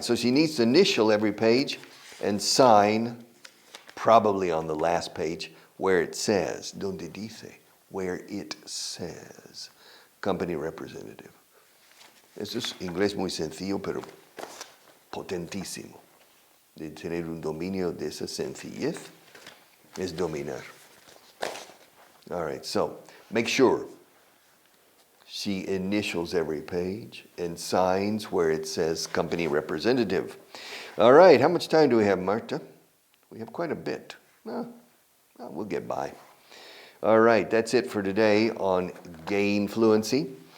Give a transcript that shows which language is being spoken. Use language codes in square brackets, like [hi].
[en] So she needs to initial every page and sign, probably on the last page, where it says, [es] donde dice, [en] where it says, company representative. [es] Eso es inglés muy sencillo, pero potentísimo. De tener un dominio de esa sencillez es dominar. [en] All right, so make sure she initials every page and signs where it says company representative. All right, how much time do we have, Marta? We have quite a bit. No, we'll get by. All right, that's it for today on Gain Fluency.